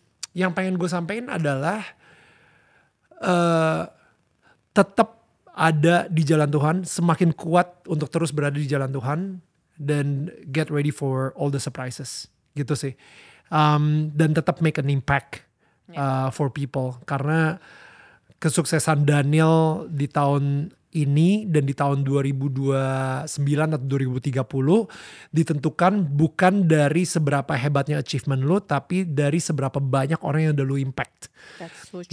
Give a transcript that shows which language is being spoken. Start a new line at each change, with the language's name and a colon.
Indonesian: Yang pengen gue sampein adalah tetap ada di jalan Tuhan. Semakin kuat untuk terus berada di jalan Tuhan. Dan
English: get ready for all the surprises.
Indonesian: Gitu sih. Dan tetap
English: make an impact for people.
Indonesian: Karena kesuksesan Daniel di tahun ini dan di tahun 2029 atau 2030 ditentukan bukan dari seberapa hebatnya achievement lo, tapi dari seberapa banyak orang yang udah lo impact.
English: That's so true.